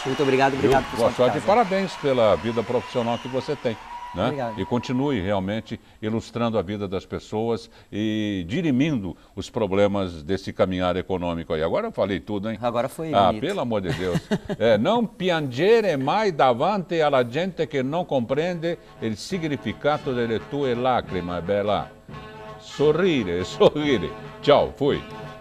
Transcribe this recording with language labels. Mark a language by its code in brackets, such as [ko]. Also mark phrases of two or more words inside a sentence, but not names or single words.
[pt] Muito obrigado por boa sorte e parabéns pela vida profissional que você tem. Né? Obrigado. E continue realmente ilustrando a vida das pessoas e dirimindo os problemas desse caminhar econômico aí. Agora eu falei tudo, hein? Agora foi bonito. Pelo amor de Deus. [it] Não piangere mai davanti alla gente che non comprende il significato delle tue lacrime, bella. Sorrire, sorrire. [pt] Tchau, fui.